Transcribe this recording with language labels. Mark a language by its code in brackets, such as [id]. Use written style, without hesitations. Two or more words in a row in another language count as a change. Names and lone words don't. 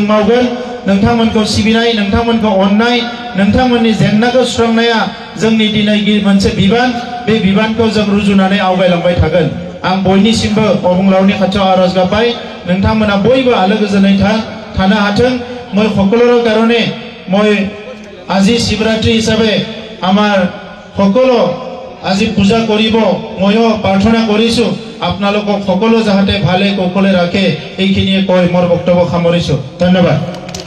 [brx] मावगोन नोंथांमोनखौ सिबिनाय नोंथांमोनखौ अननाय नोंथांमोननि जेंनाखौ सुस्रांनाया जोंनि दिनै मोनसे बिबान बे बिबानखौ जों रुजुनानै आवगायलांबाय थागोन आं बयनिसिमबो अबंलावनि खाथियाव आरज गाबबाय नोंथांमोना बयबो आलो गोजोनै थानो हाथों [as] মই সকলোৰ কাৰণে মই আজি শিৱৰাত্ৰি হিচাপে আমাৰ সকলো আজি পূজা কৰিব ময়ো প্ৰাৰ্থনা কৰিছো আপোনালোকক সকলো যাহাতে ভালে কুশলে ৰাখে এইখিনিয়ে কৈ মোৰ বক্তব্য সামৰিছো ধন্যবাদ